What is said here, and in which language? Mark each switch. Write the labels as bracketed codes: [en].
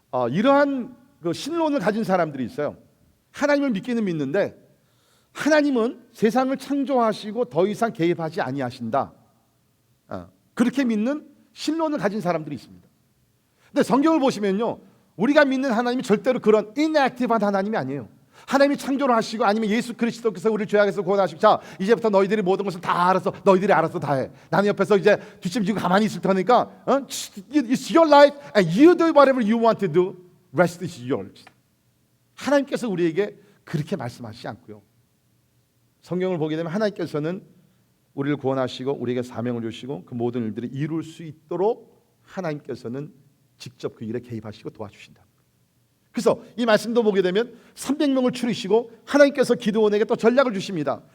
[ko] 이러한 그 신론을 가진 사람들이 있어요. 하나님을 믿기는 믿는데 하나님은 세상을 창조하시고 더 이상 개입하지 아니하신다. 그렇게 믿는 신론을 가진 사람들이 있습니다. 근데 성경을 보시면요, 우리가 믿는 하나님이 절대로 그런 inactive한 하나님이 아니에요. 하나님이 창조를 하시고 아니면 예수 그리스도께서 우리를 죄악에서 구원하시고 자 이제부터 너희들이 모든 것을 다 알아서 너희들이 알아서 다 해. 나는 옆에서 이제 뒷짐지고 가만히 있을 테니까 [en] It's your life and you do whatever you want to do. Rest is yours. [ko] 하나님께서 우리에게 그렇게 말씀하시지 않고요. 성경을 보게 되면 하나님께서는 우리를 구원하시고 우리에게 사명을 주시고 그 모든 일들을 이룰 수 있도록 하나님께서는 직접 그 일에 개입하시고 도와주신다. 그래서 이 말씀도 보게 되면 300명을 추리시고 하나님께서 기드온에게 또 전략을 주십니다.